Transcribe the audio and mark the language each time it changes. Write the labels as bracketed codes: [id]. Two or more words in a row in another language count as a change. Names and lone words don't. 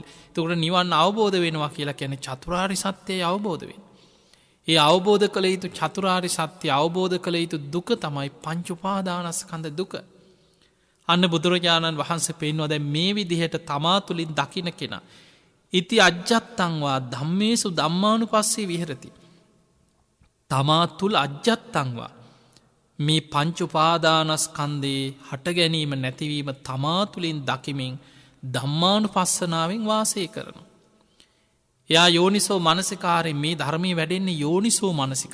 [si] එතකොට නිවන් අවබෝධ වෙනවා කියලා කියන්නේ චතුරාර්ය සත්‍යය අවබෝධ වෙන. ඒ අවබෝධ කළ යුතු චතුරාර්ය සත්‍ය අවබෝධ කළ යුතු දුක තමයි පංච උපාදානස්කන්ධ දුක. අන්න බුදුරජාණන් වහන්සේ පෙන්වනවා දැන් මේ විදිහට තමා තුලින් දකින්න කෙනා [pi] ඉති අජ්ජත්තංවා ධම්මේසු ධම්මානුපස්සේ විහෙරති. [si] තමා තුල අජ්ජත්තංවා මේ පංච උපාදානස්කන්ධේ හට ගැනීම නැතිවීම තමා තුලින් දකිමින් ධම්මානුපස්සනාවෙන් වාසය කරනවා. එයා යෝනිසෝ මනසිකාරයෙන් මේ ධර්මයේ වැඩෙන්නේ යෝනිසෝ මනසික.